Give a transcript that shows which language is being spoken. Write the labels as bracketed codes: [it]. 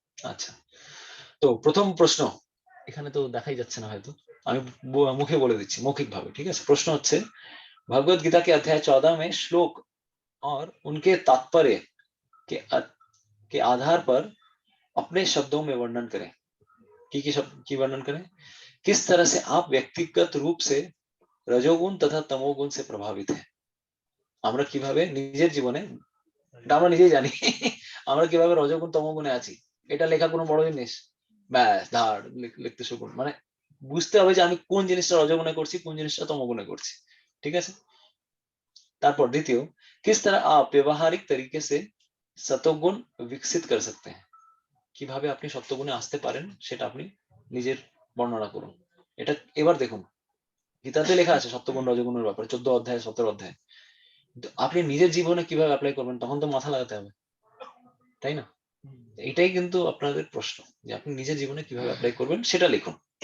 [bn] আচ্ছা, তো প্রথম প্রশ্ন এখানে তো দেখাই যাচ্ছে না হয়তো, আমি মুখে বলে দিচ্ছি মৌখিক ভাবে, ঠিক আছে? প্রশ্ন হচ্ছে, [hi] भगवत गीता के अध्याय 14 में श्लोक और उनके तात्पर्य के आधार पर अपने शब्दों में वर्णन करें। की शब्द की वर्णन करें, किस तरह से आप व्यक्तिगत रूप से रजोगुण तथा तमोगुण से प्रभावित हैं। [bn] আমরা কিভাবে নিজের জীবনে, এটা আমরা নিজেই জানি আমরা কিভাবে রজোগুণ তমোগুণে আছি, এটা লেখা কোনো বড় জিনিস? ব্যাস ধার লিখতে শুরু করুন। মানে বুঝতে হবে যে আমি কোন জিনিসটা রজগুণে করছি, কোন জিনিসটা তমগুণে করছি। ঠিক আছে? তারপর দ্বিতীয়, [hi] किस तरह आप व्यवहारिक तरीके से सतोगुण विकसित कर सकते हैं? [bn] কিভাবে আপনি সত্যগুণে আসতে পারেন সেটা আপনি নিজের বর্ণনা করুন। এটা এবার দেখুন, গীতাতে লেখা আছে সত্যগুণ রজগুণের ব্যাপারে 14 অধ্যায় 17 অধ্যায়। কিন্তু আপনি নিজের জীবনে কিভাবে অ্যাপ্লাই করবেন তখন তো মাথা লাগাতে হবে, তাই না? এটাই কিন্তু আপনাদের প্রশ্ন, যে আপনি নিজের জীবনে কিভাবে অ্যাপ্লাই করবেন সেটা লিখুন।